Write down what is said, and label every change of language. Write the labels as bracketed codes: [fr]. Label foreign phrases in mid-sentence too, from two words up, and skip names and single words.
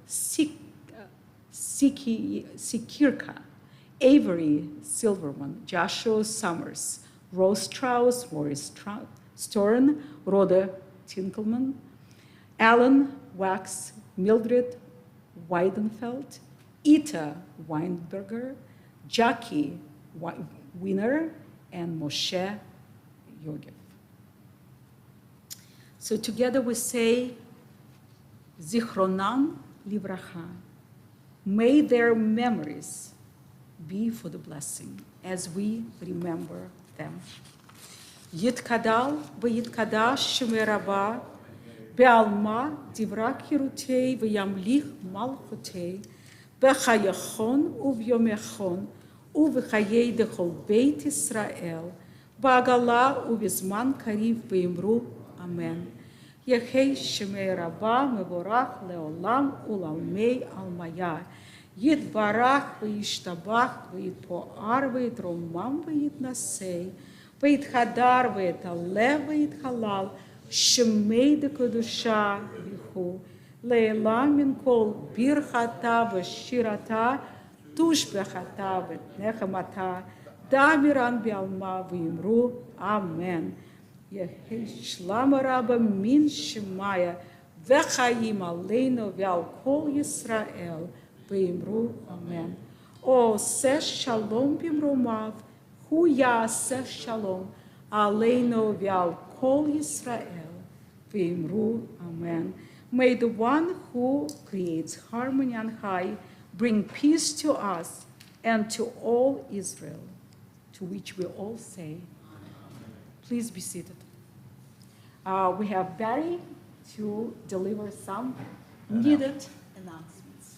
[en] Sikirka, Avery Silverman, Joshua Summers, Rose Strauss, Maurice Storn, Rhoda Tinkelman, Alan Wax, Mildred Weidenfeld, Ita Weinberger, Jackie Wiener, and Moshe Yogev. So together we say, [he] זכרונם לברכה. [en] May their memories be for the blessing as we remember them. [arc] יתגדל ויתקדש שמה רבא בעלמא די ברא כרעותה וימליך מלכותה בחייכון וביומיכון ובחיי דכל בית ישראל בעגלא ובזמן קריב ואמרו אמן. יהא שמה רבא מברך לעלם ולעלמי עלמיא. יתברך וישתבח ויתפאר ויתרומם ויתנשא ויתהדר ויתעלה ויתהלל שמה דקודשא והוא לעלא מן כל ברכתא ושירתא תשבחתא ונחמתא דאמירן בעלמא ואמרו אמן. יהא שלמא רבא מן שמיא וחיים עלינו ועל כל ישראל ואמרו אמן. [he] עושה שלום במרומיו הוא יעשה שלום עלינו ועל כל ישראל ואמרו אמן. [en] May the one who creates harmony on high bring peace to us and to all Israel, to which we all say, please be seated. We have Barry to deliver some needed announcements.